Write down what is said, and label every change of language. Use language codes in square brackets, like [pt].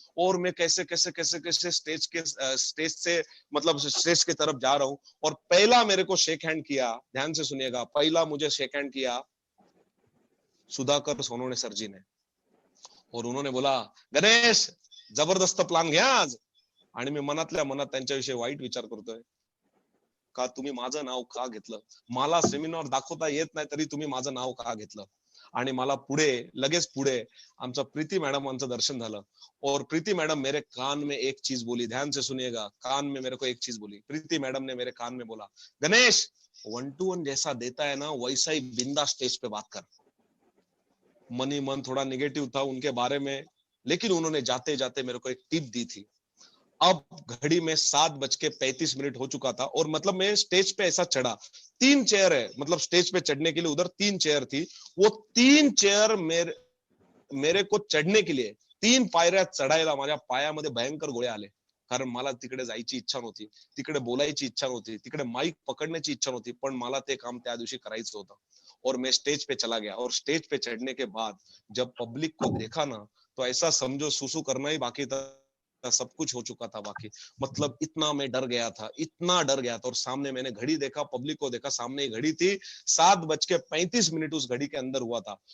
[hi] और मैं कैसे कैसे कैसे कैसे स्टेज से मतलब स्टेज की तरफ जा रहा हूँ। और पहला मेरे को शेक हैंड किया, ध्यान से सुनिएगा, पहला मुझे शेक हैंड किया सुधाकर सोनवणे सर जी ने। और उन्होंने बोला गणेश जबरदस्त [mr] प्लान घ्या आज। आणि मी मनातल्या मनात त्यांच्याविषयी वाईट विचार करतोय, का तुम्ही माझं नाव का घेतलं, मला सेमिनार दाखवता येत नाही तरी तुम्ही माझं नाव का घेतलं. आणि मला पुढे लगेच पुढे आमचा प्रीति मैडमांचं दर्शन झालं। [hi] और प्रीति मैडम मेरे कान में एक चीज बोली, ध्यान से सुनिएगा, कान में मेरे को एक चीज बोली। प्रीति मैडम ने मेरे कान में बोला, गणेश 1-to-1 जैसा देता है ना वैसा ही बिंदास स्टेज पे बात कर। मनी मन थोड़ा निगेटिव था उनके बारे में, लेकिन उन्होंने जाते जाते मेरे को एक टिप दी थी। अब घड़ी में 7:35 हो चुका था, और मतलब मैं स्टेज पे ऐसा चढ़ा, 3 चेयर है, मतलब स्टेज पे चढ़ने के लिए उधर 3 चेयर थी। वो 3 चेयर मेरे को चढणे के लिए [mr] 3 पायऱ्या चढायला माझ्या पायामध्ये भयंकर गोळे आले। कारण मला तिकडे जायची इच्छा नव्हती, तिकडे बोलायची इच्छा नव्हती, तिकडे माईक पकडण्याची इच्छा नव्हती, पण मला ते काम त्या दिवशी करायचं होतं। [hi] और मैं स्टेज पे चला गया, और स्टेज पे चढ़ने के बाद जब पब्लिक को देखा ना, तो ऐसा समझो सुसु करना ही बाकी था, सब कुछ हो चुका था बाकी। मतलब इतना मैं डर गया था, इतना डर गया था। और सामने मैंने घड़ी देखा, पब्लिक को देखा, सामने घड़ी थी 7:35 उस घड़ी के अंदर हुआ था।